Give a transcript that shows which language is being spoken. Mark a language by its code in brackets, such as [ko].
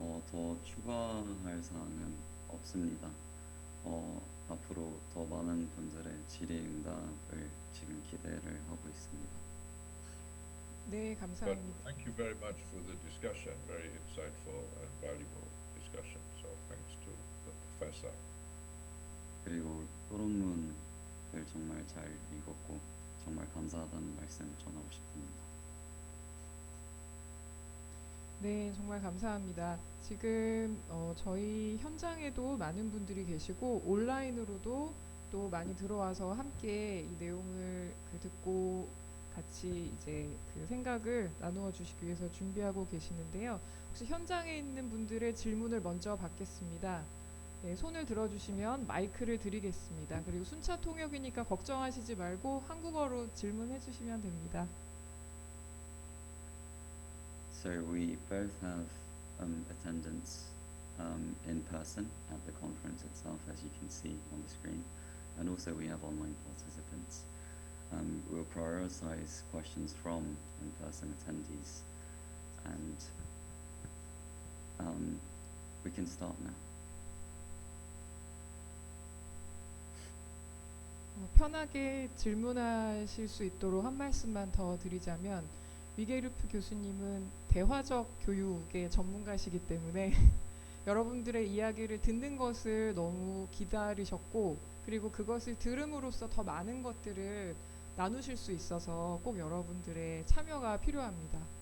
[ko] 더 추가할 사항은 없습니다. 앞으로 더 많은 분들의 질의응답을 지금 기대를 하고 있습니다. 네, [en] But [ko] 감사합니다. [en] thank you very much for the discussion, very insightful and valuable discussion. So thanks to the professor. [ko] 그리고 토론문을 정말 잘 읽었고 정말 감사하다는 말씀을 전하고 싶습니다. 네, 정말 감사합니다. 지금 저희 현장에도 많은 분들이 계시고 온라인으로도 또 많이 들어와서 함께 이 내용을 듣고 같이 이제 그 생각을 나누어 주시기 위해서 준비하고 계시는데요. 혹시 현장에 있는 분들의 질문을 먼저 받겠습니다. 네, 손을 들어주시면 마이크를 드리겠습니다. 그리고 순차 통역이니까 걱정하시지 말고 한국어로 질문해 주시면 됩니다. [en] So we both have attendance in person at the conference itself, as you can see on the screen, and also we have online participants. We'll prioritize questions from in-person attendees, and we can start now. [ko] 편하게 질문하실 수 있도록 한 말씀만 더 드리자면 위게르프 교수님은 대화적 교육의 전문가시기 때문에 여러분들의 이야기를 듣는 것을 너무 기다리셨고 그리고 그것을 들음으로써 더 많은 것들을 나누실 수 있어서 꼭 여러분들의 참여가 필요합니다.